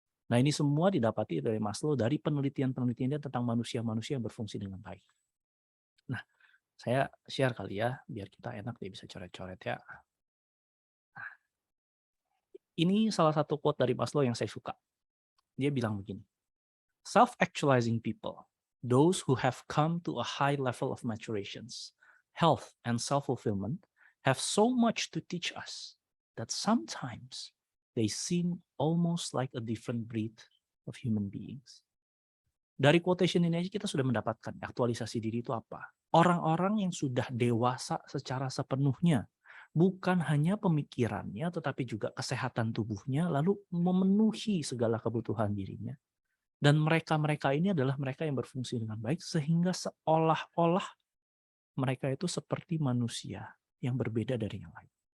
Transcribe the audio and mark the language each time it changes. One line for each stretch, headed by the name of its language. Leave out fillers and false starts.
Indonesian: Nah, ini semua didapati dari Maslow dari penelitian-penelitiannya tentang manusia-manusia yang berfungsi dengan baik. Nah, saya share kali ya, biar kita enak dia bisa coret-coret ya. Nah, ini salah satu quote dari Maslow yang saya suka. Dia bilang begini,
English: self-actualizing people, those who have come to a high level of maturations, health and self-fulfillment, have so much to teach us that sometimes they seem almost like a different breed of human beings.
Indonesian: Dari quotation ini aja kita sudah mendapatkan aktualisasi diri itu apa. Orang-orang yang sudah dewasa secara sepenuhnya, bukan hanya pemikirannya, tetapi juga kesehatan tubuhnya, lalu memenuhi segala kebutuhan dirinya. Dan mereka-mereka ini adalah mereka yang berfungsi dengan baik, sehingga seolah-olah mereka itu seperti manusia yang berbeda dari yang lain.